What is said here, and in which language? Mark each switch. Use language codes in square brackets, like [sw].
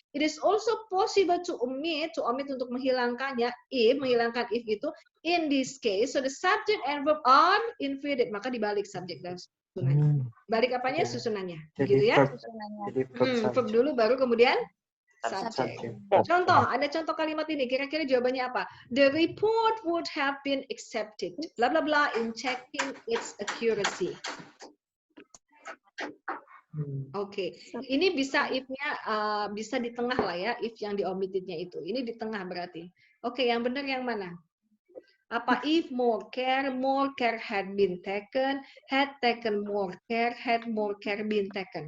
[en] It is also possible to omit [id] untuk menghilangkannya, menghilangkan if itu, [en] in this case, so the subject and verb are inverted, [id] maka dibalik subjek dan susunannya. Balik apanya? Susunannya. Gitu ya? Jadi Verb dulu, baru kemudian subject. [en] subject. [id] Contoh, ada contoh kalimat ini, kira-kira jawabannya apa? [en] The report would have been accepted, bla bla bla, in checking its accuracy. [id] Oke, ini bisa if-nya bisa di tengah lah ya, if yang di omitted-nya itu. Ini di tengah berarti. Oke, yang benar yang mana? [en] Apa if more care had been taken, had taken more care been taken.